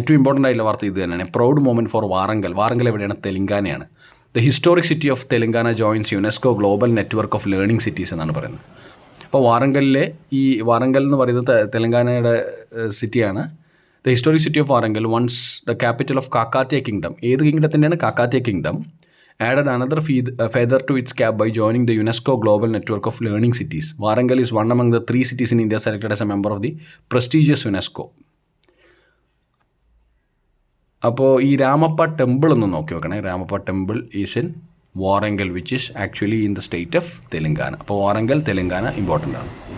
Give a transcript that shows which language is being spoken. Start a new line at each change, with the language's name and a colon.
Malayalam: ഏറ്റവും ഇമ്പോർട്ടൻ്റ് ആയിട്ടുള്ള വാർത്ത ഇത് തന്നെയാണ്.
English: Proud moment for Warangal.
Malayalam: Warangal എവിടെയാണ്? തെലങ്കാനയാണ്.
English: the historic city of Telangana joins UNESCO global network of learning cities
Malayalam: എന്നാണ് പറയുന്നത്. അപ്പോൾ വാറങ്കലിലെ ഈ വാറങ്കൽ എന്ന് പറയുന്നത് തെലങ്കാനയുടെ സിറ്റിയാണ്.
English: The historic city of Warangal once the capital of Kakatiya kingdom.
Malayalam: ഏത് കിങ്ഡത്തിൻ്റെയാണ്? Kakatiya kingdom.
English: added another feather to its cap by joining the UNESCO Global Network of Learning Cities. Warangal is one among the 3 cities in India selected as a member of the prestigious UNESCO.
Malayalam: അപ്പോൾ ഈ Ramappa temple ഒന്ന് നോക്കി വെക്കണേ.
English: Ramappa temple is in Warangal which is actually in the state of Telangana.
Malayalam: അപ്പോൾ Warangal Telangana important ആണ്.